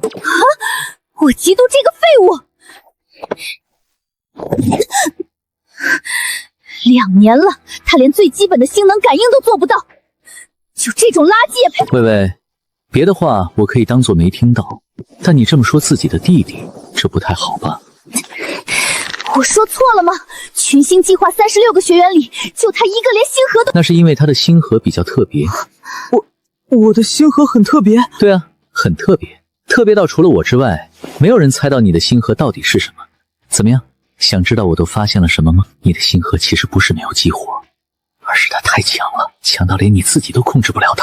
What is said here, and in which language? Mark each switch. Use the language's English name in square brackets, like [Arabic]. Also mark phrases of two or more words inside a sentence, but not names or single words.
[Chinese] 我嫉妒這個廢物！2年了，他連最基本的星能感應都做不到，就這種垃圾也配？喂喂，別的話我可以當作沒聽到，但你這麼說自己的弟弟，這不太好吧？我說錯了嗎？群星計劃36個學員裡，就他一個連星河都…… 那是因為他的星河比較特別。我的星河很特別？對啊，很特別，特別到除了我之外，沒有人猜到你的星河到底是什麼。怎麼樣？想知道我都發現了什麼嗎？你的星河其實不是沒有激活，而是它太強了，強到連你自己都控制不了它。